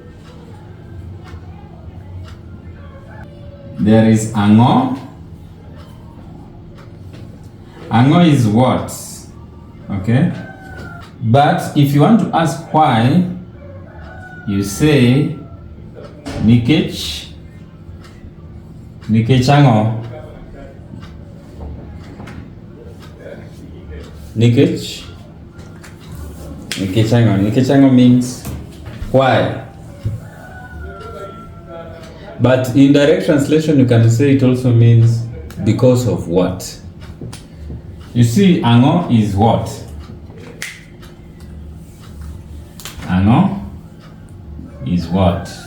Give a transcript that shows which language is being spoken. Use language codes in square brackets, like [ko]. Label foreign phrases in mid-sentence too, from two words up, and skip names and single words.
[en] There is ango. Ango is what? Okay? But if you want to ask why, you say Nikech. [luo] Nikech ango. Nikech. Nikech ango. Nikech ango [en] means why. But in direct translation, you can say it also means because of what. You see, ango is what? Ango is what?